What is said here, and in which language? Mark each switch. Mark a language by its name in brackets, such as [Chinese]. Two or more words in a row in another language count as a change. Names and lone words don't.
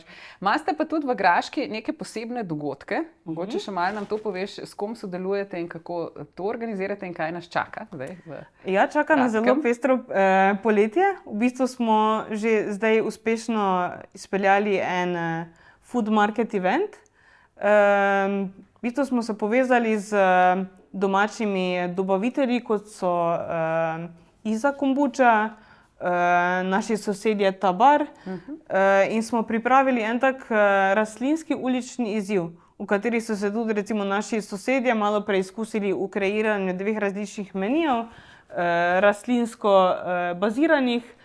[Slovenian] Imate pa tudi v Graški neke posebne dogodke. Mogoče še malo nam to poveš, s kom sodelujete in kako to organizirate in kaj nas čaka zdaj? Ja, čaka nas zelo pestro poletje. V bistvu smo že zdaj uspešno izpeljali en [English] food market event. [Slovenian] V bistvu smo se povezali z domačimi dobavitelji, kot so Iza kombuča, naši sosedje Tabar, in smo pripravili en tak rastlinski ulični izziv, v kateri so se tudi recimo naši sosedje malo preizkusili v kreiranju dveh različnih menijev, rastlinsko baziranih.